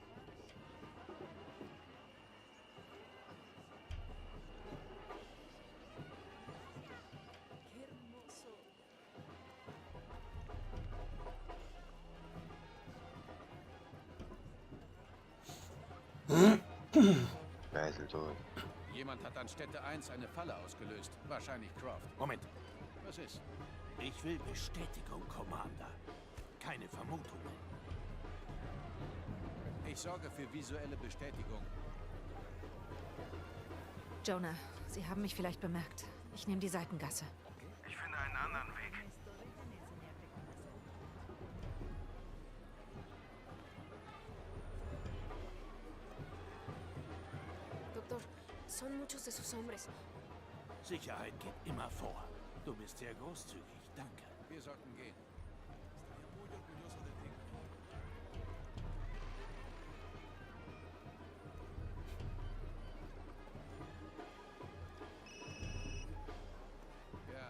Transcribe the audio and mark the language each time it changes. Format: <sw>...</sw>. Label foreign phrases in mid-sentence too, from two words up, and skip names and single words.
<es>Qué hermoso.</es> <de>Geiseltod. Jemand hat an Stätte 1 eine Falle ausgelöst. Wahrscheinlich Croft. Moment. Was ist? Ich will Bestätigung, Commander. Keine Vermutungen. Ich sorge für visuelle Bestätigung. Jonah, Sie haben mich vielleicht bemerkt. Ich nehme die Seitengasse. ich finde einen anderen Weg.</de> <es>Doctor, son muchos de sus hombres.</es> <de>Sicherheit geht immer vor. Du bist sehr großzügig. Danke. Wir sollten gehen. Ja.</de>